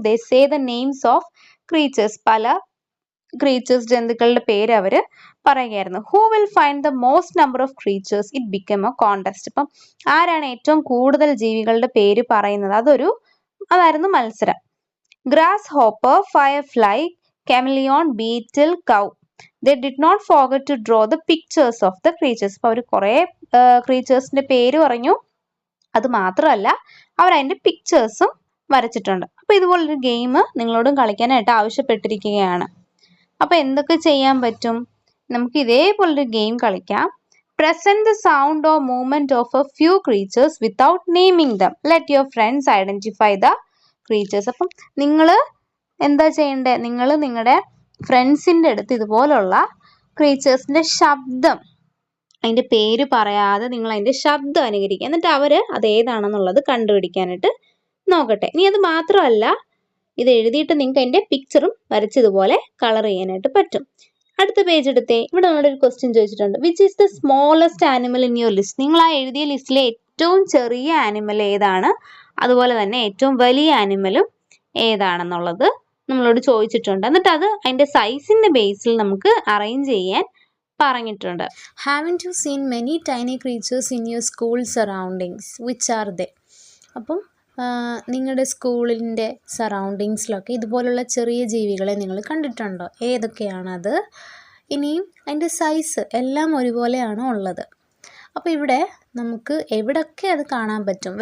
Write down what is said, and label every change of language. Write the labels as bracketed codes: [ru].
[en] They say the names of creatures. [ml] പല creatures, ജന്തുക്കളുടെ പേര് അവര് പറയുകയായിരുന്നു. [en] Who will find the most number of creatures? It become a contest. [ml] അപ്പം ആരാണ് ഏറ്റവും കൂടുതൽ ജീവികളുടെ പേര് പറയുന്നത്? അതായിരുന്നു മത്സരം. [en] Grasshopper, firefly, chameleon, beetle, cow. They did not forget to draw the pictures of the creatures. [ml] അപ്പോൾ അവർ കുറേ ക്രീച്ചേഴ്സിന്റെ പേര് പറഞ്ഞു. അത് മാത്രമല്ല അവർ അതിന്റെ പിക്ചേഴ്സും വരച്ചിട്ടുണ്ട്. അപ്പോൾ ഇതുപോലൊരു ഗെയിം നിങ്ങളോടും കളിക്കാനായിട്ട് ആവശ്യപ്പെട്ടിരിക്കുകയാണ്. അപ്പോൾ എന്തൊക്കെ ചെയ്യാൻ പറ്റും? നമുക്ക് ഇതേപോലൊരു ഗെയിം കളിക്കാം. [en] Present the sound or movement of a few creatures without naming them. Let your friends identify the creatures. [ml] അപ്പം നിങ്ങൾ എന്താ ചെയ്യണ്ടേ? നിങ്ങൾ നിങ്ങളുടെ ഫ്രണ്ട്സിൻ്റെ അടുത്ത് ഇതുപോലുള്ള ക്രീച്ചേഴ്സിൻ്റെ ശബ്ദം, അതിൻ്റെ പേര് പറയാതെ നിങ്ങൾ അതിൻ്റെ ശബ്ദം അനുകരിക്കുക. എന്നിട്ട് അവർ അതേതാണെന്നുള്ളത് കണ്ടുപിടിക്കാനായിട്ട് നോക്കട്ടെ. ഇനി അത് മാത്രമല്ല, ഇത് എഴുതിയിട്ട് നിങ്ങൾക്ക് അതിൻ്റെ പിക്ചറും വരച്ചതുപോലെ കളർ ചെയ്യാനായിട്ട് പറ്റും. അടുത്ത പേജ് എടുത്തേ. ഇവിടെ നമ്മളൊരു ക്വസ്റ്റ്യൻ ചോദിച്ചിട്ടുണ്ട്. [en] Which is the smallest animal in your list? [ml] നിങ്ങൾ ആ എഴുതിയ ലിസ്റ്റിലെ ഏറ്റവും ചെറിയ ആനിമൽ ഏതാണ്? അതുപോലെ തന്നെ ഏറ്റവും വലിയ ആനിമലും ഏതാണെന്നുള്ളത് നമ്മളോട് ചോദിച്ചിട്ടുണ്ട്. എന്നിട്ട് അത് അതിൻ്റെ സൈസിൻ്റെ ബേസിൽ നമുക്ക് അറേഞ്ച് ചെയ്യാൻ പറഞ്ഞിട്ടുണ്ട്. [en] Haven't you seen many tiny creatures in your school surroundings? Which are they? [ml] അപ്പം നിങ്ങളുടെ സ്കൂളിൻ്റെ സറൗണ്ടിങ്സിലൊക്കെ ഇതുപോലുള്ള ചെറിയ ജീവികളെ നിങ്ങൾ കണ്ടിട്ടുണ്ടോ? ഏതൊക്കെയാണത്? ഇനിയും അതിൻ്റെ സൈസ് എല്ലാം ഒരുപോലെയാണോ ഉള്ളത്? അപ്പോൾ ഇവിടെ നമുക്ക് എവിടെയൊക്കെ അത് കാണാൻ പറ്റും?